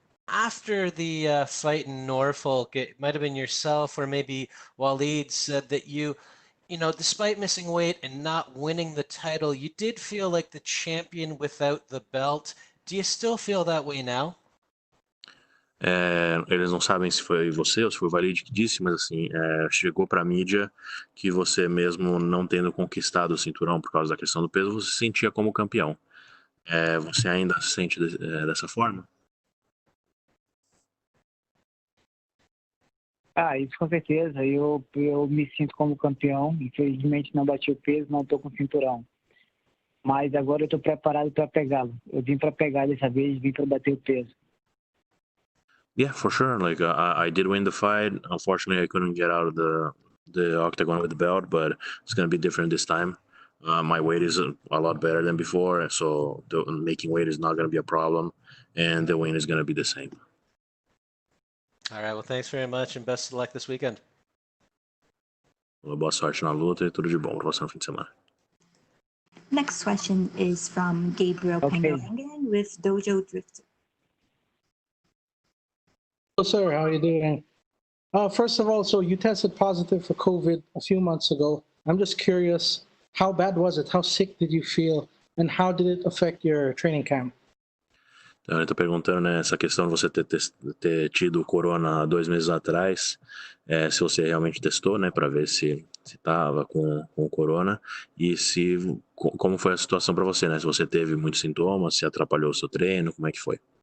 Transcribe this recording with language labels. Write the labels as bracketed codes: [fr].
[en] After the fight in Norfolk, it might have been yourself or maybe Waleed said that you despite missing weight and not winning the title, you did feel like the champion without the belt. Do you still feel that way now? [pt] Eles não sabem se foi você ou se foi o Waleed que disse, mas assim, chegou para a mídia que você mesmo não tendo conquistado o cinturão por causa da questão do peso, você se sentia como campeão. Você ainda se sente dessa forma? Isso com certeza. Eu me sinto como campeão. Infelizmente não bati o peso, não estou com cinturão. Mas agora eu estou preparado para pegá-lo. Eu vim para pegar dessa vez, vim para bater o peso. [en] Yeah, for sure. Like I did win the fight. Unfortunately, I couldn't get out of the octagon with the belt, but it's going to be different this time. My weight is a lot better than before, so making weight is not going to be a problem, and the win is going to be the same. All right, well, thanks very much and best of luck this weekend. [pt] Boa sorte na luta e tudo de bom para você no fim de semana. [en] Next question is from Gabriel Pengalangan with Dojo Drifter. Hello, sir. How are you doing? First of all, so you tested positive for COVID a few months ago. I'm just curious, how bad was it? How sick did you feel? And how did it affect your training camp? [pt] Então, ele tá perguntando, né, essa questão de você ter tido corona há 2 meses atrás, se você realmente testou, né, para ver se tava com corona e como foi a situação para você, né, se você teve muitos sintomas, se atrapalhou o seu treino, como é que foi?